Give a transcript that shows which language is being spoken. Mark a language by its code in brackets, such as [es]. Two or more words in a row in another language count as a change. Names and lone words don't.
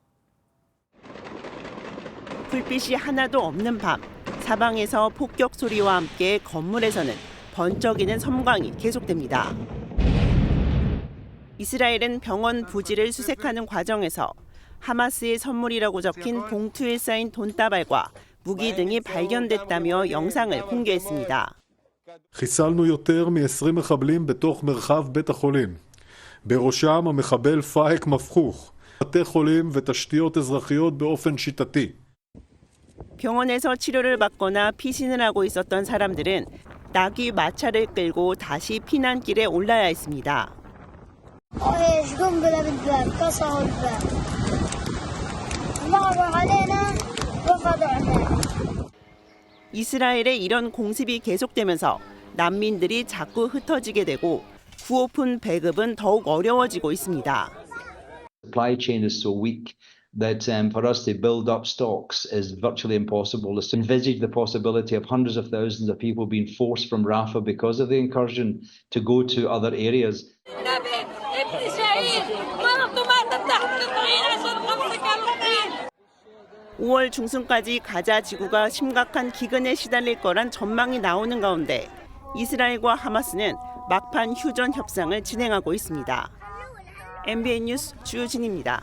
[ko] 불빛이 하나도 없는 밤, 사방에서 폭격 소리와 함께 건물에서는 번쩍이는 섬광이 계속됩니다. 이스라엘은 병원 부지를 수색하는 과정에서 하마스의 선물이라고 적힌 봉투에 쌓인 돈다발과 무기 등이 발견됐다며 영상을 공개했습니다. [he] חיסלנו יותר מ-20 מחבלים בתוך מרחב בית החולים. בראשם המחבל פאיק מפחוך, בתי חולים ותשתיות אזרחיות באופן שיטתי. [ko] 병원에서 치료를 받거나 피신을 하고 있었던 사람들은 나귀 마차를 끌고 다시 피난길에 올라야 했습니다. 이스라엘의 이런 공습이 계속되면서 난민들이 자꾸 흩어지게 되고 구호품 배급은 더욱 어려워지고 있습니다. [en] Supply chain is so weak that for us to build up stocks is virtually impossible. To envisage the possibility of hundreds of thousands of people being forced from Rafah because of the incursion to go to other areas. [ko] (5월) 중순까지 가자 지구가 심각한 기근에 시달릴 거란 전망이 나오는 가운데 이스라엘과 하마스는 막판 휴전 협상을 진행하고 있습니다. MBN 뉴스 주진입니다.